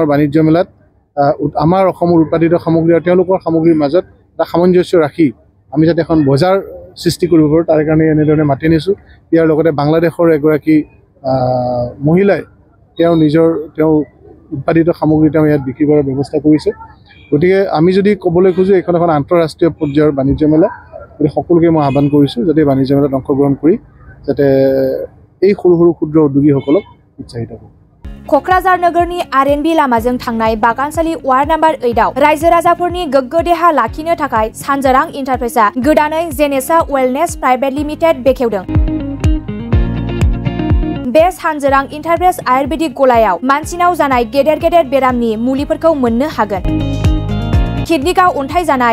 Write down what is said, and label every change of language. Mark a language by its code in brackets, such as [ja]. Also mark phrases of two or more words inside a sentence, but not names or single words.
[as] বাণিজ্য মেলাত আমাৰ অসমৰ উৎপাদিত সামগ্ৰী আৰু তেওঁলোকৰ সামগ্ৰীৰ মাজত এটা সামঞ্জস্য ৰাখি আমি যাতে এখন বজাৰ সৃষ্টি কৰিব পাৰোঁ তাৰ কাৰণে এনেধৰণে মাতি আনিছোঁ ইয়াৰ লগতে বাংলাদেশৰ এগৰাকী মহিলাই তেওঁ উৎপাদিত সামগ্ৰী তেওঁ ইয়াত বিক্ৰী কৰাৰ ব্যৱস্থা কৰিছে গতিকে আমি যদি ক'বলৈ খোজোঁ এইখন এখন আন্তঃৰাষ্ট্ৰীয় পৰ্যায়ৰ বাণিজ্য মেলা গতিকে সকলোকে মই আহ্বান কৰিছোঁ যাতে বাণিজ্য মেলাত অংশগ্ৰহণ কৰি যাতে এই সৰু সৰু ক্ষুদ্ৰ উদ্যোগীসকলক উৎসাহিত কৰে [brx] क'क्राझार नोगोरनि आरएनबी लामाजों थांनाय बागानसालि वार्ड नम्बर 8 आव रायजो राजाफोरनि गोग्गो देहा लाखिनो थाखाय सानजोरां इन्टारप्राइजआ गोदानै जेनेसा वेलनेस प्राइवेट लिमिटेड बेखेवदों बे सानजोरां इन्टारप्राइज आयुर्वेदिक गलायाव मानसिनाव जानाय गेदेर गेदेर बेरामनि मुलिफोरखौ मोननो हागोन किडनिकाव अन्थाइ जानाय